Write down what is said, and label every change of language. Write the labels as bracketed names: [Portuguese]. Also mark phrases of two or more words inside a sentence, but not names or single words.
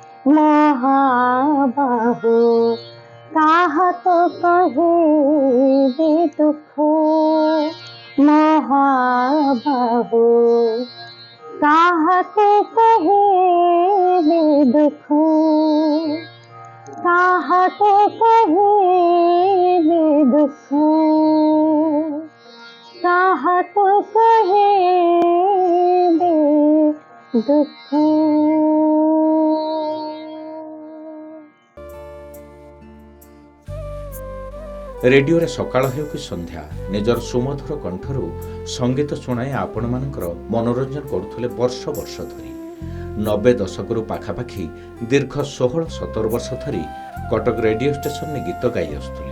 [Odia] ମହାବାହୁ କାହାକୁ କହେବି ଦୁଃଖ ମହାବାହୁ କାହାକୁ କହେବି ଦୁଃଖ କାହାକୋ କହେବେ ଦୁଖ କାହାକୋ କହେବେ ଦୁଖ ରେଡିଓରେ ସକାଳ ହେଉ କି ସନ୍ଧ୍ୟା ନିଜର ସୁମଧୁର କଣ୍ଠରୁ ସଙ୍ଗୀତ ଶୁଣାଇ ଆପଣମାନଙ୍କର ମନୋରଞ୍ଜନ କରୁଥିଲେ ବର୍ଷ ବର୍ଷ ଧରି 90 ଦଶକରୁ ପାଖାପାଖି ଦୀର୍ଘ 16-17 ବର୍ଷ ଧରି କଟକ ରେଡିଓ ଷ୍ଟେସନରେ ଗୀତ ଗାଇ ଆସୁଥିଲେ।